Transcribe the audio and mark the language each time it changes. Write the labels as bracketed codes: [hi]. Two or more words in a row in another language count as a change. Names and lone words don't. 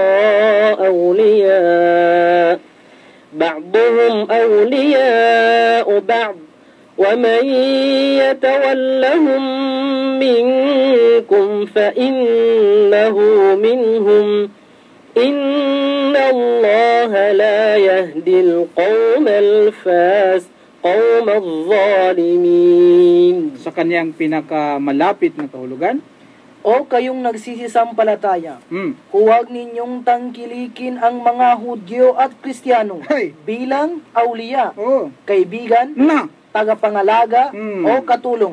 [ar] أولياء بعضهم أولياء بعض ومن يتولهم منكم فإنه منهم إن الله لا يهدي القوم قوم الظالمين. [tl] Sa kanyang pinakamalapit na kahulugan, O kayong nagsisisampalataya, huwag ninyong tangkilikin ang mga Hudyo at Kristiyano bilang awliya, kaibigan, tagapangalaga o katulong.